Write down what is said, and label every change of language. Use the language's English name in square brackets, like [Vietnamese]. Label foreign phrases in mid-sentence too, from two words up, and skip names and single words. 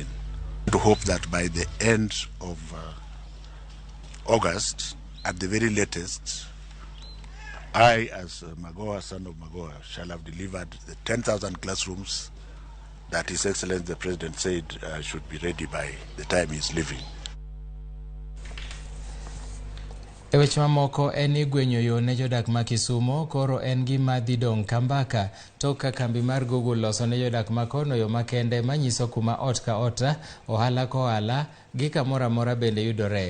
[English] To hope that by the end of August, at the very latest, I, as Magoha, son of Magoha, shall have delivered the 10,000 classrooms that His Excellency the President said should be ready by the time he's leaving. [Luo (Kenya and Tanzania)] E weche mamoko en ni gwenyo yo ne jodak ma Kisumo koro en gima dhi dong' kambaka tok ka kambi mar Google loso ne jodak ma kono yo makende manyiso kuma ot ka ot, ohala ka ohala gi kamoro amora bende yudore.